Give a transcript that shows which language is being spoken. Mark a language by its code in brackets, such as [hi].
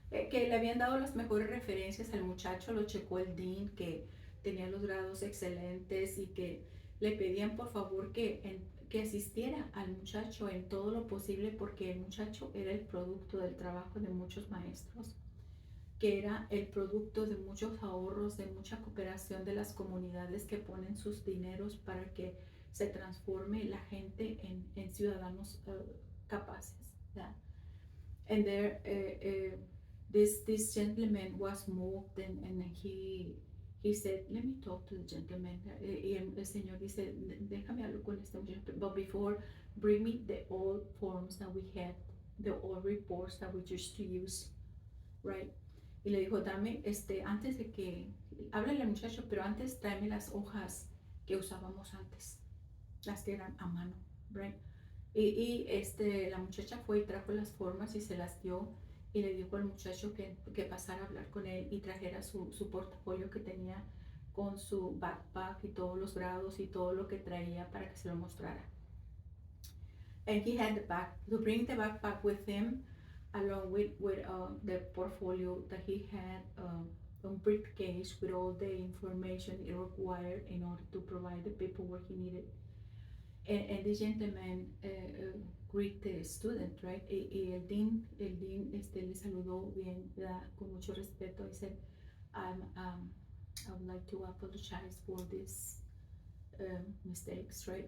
[es] Que le habían dado las mejores referencias al muchacho, lo checó el dean, que tenía los grados excelentes y que le pedían por favor que asistiera al muchacho en todo lo posible, porque el muchacho era el producto del trabajo de muchos maestros, que era el producto de muchos ahorros, de mucha cooperación de las comunidades que ponen sus dineros para que se transforme la gente en ciudadanos capaces. [en] Yeah. And there, this gentleman was moved, and he said, let me talk to the gentleman. [es] Y el señor dice, déjame hablar con este muchacho, [en] but before, bring me the old forms that we had the old reports that we used to use, right? [es] Y le dijo, dame, antes de que, háblale al muchacho, pero antes tráeme las hojas que usábamos antes, las que eran a mano, right? La muchacha fue y trajo las formas y se las dio y le dijo al muchacho que pasara a hablar con él y trajera su portafolio que tenía con su backpack y todos los grados y todo lo que traía para que se lo mostrara. [en] And he had to bring the backpack with him along with the portfolio that he had, a briefcase with all the information it required in order to provide the paperwork he needed. And the gentleman greet the student, right? [es] Y el dean le saludó bien, con mucho respeto. [en] He said, I would like to apologize for these mistakes, right?